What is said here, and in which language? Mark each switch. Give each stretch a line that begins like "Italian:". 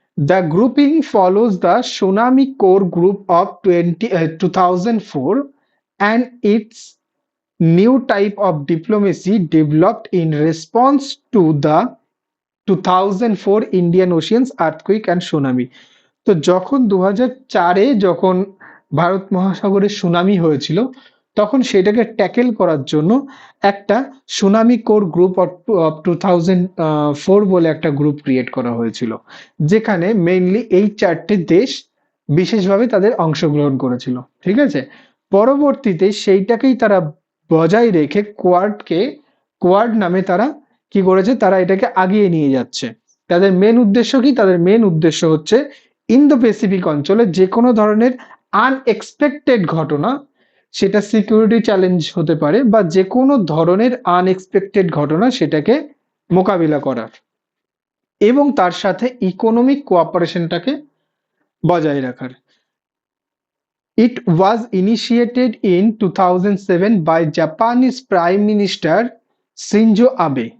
English: The grouping follows the Tsunami Core Group of 2004 and its new type of diplomacy developed in response to the 2004 Indian Ocean's earthquake and tsunami।
Bangla: তো যখন 2004-এ যখন ভারত মহাসাগরে tsunami হয়েছিল, তখন সেটাকে tackle করার জন্য একটা সুনামি কোর গ্রুপ অফ 2004 বলে একটা গ্রুপ ক্রিয়েট করা হয়েছিল, যেখানে মেইনলি এই চারটে দেশ বিশেষভাবে তাদের অংশগ্রহণ করেছিল, ঠিক আছে। পরবর্তীতে সেইটাকেই তারা বজায় রেখে কোয়াড নামে তারা কি করেছে, তারা এটাকে আগিয়ে নিয়ে যাচ্ছে। তাদের মেন উদ্দেশ্য কি? তাদের মেন উদ্দেশ্য হচ্ছে ইন্দো প্যাসিফিক অঞ্চলে যে কোনো ধরনের আনএক্সপেক্টেড ঘটনা, সেটা সিকিউরিটি চ্যালেঞ্জ হতে পারে বা যে কোনো ধরনের আনএক্সপেক্টেড ঘটনা, সেটাকে মোকাবিলা করার এবং তার সাথে ইকোনমিক কোঅপারেশনটাকে বজায় রাখার।
English: It was initiated in 2007 by Japanese Prime Minister Shinzo Abe।